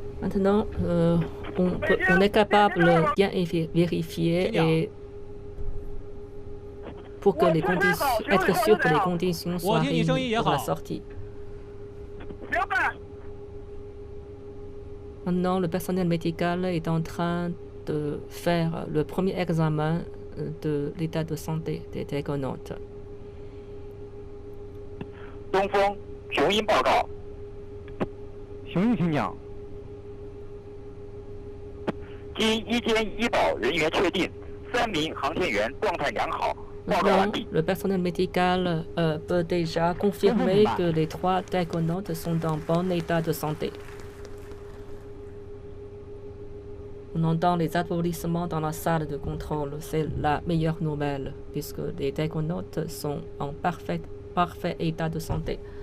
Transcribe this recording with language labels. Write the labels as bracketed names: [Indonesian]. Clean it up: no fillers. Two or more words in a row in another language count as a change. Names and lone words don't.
[French] Maintenant, on est capable de bien vérifier et pour que les conditions, être sûr que les conditions soient réunies pour la sortie. Maintenant, le personnel médical est en train de faire le premier examen de l'état de santé des taïkonautes. [Chinese] 东风雄鹰报告。雄鹰请讲。经医监医保人员确定，3名航天员状态良好。 [French] Maintenant, le personnel médical peut déjà confirmer que les 3 taïkonautes sont en bon état de santé. On entend les applaudissements dans la salle de contrôle. C'est la meilleure nouvelle, puisque les taïkonautes sont en parfait état de santé.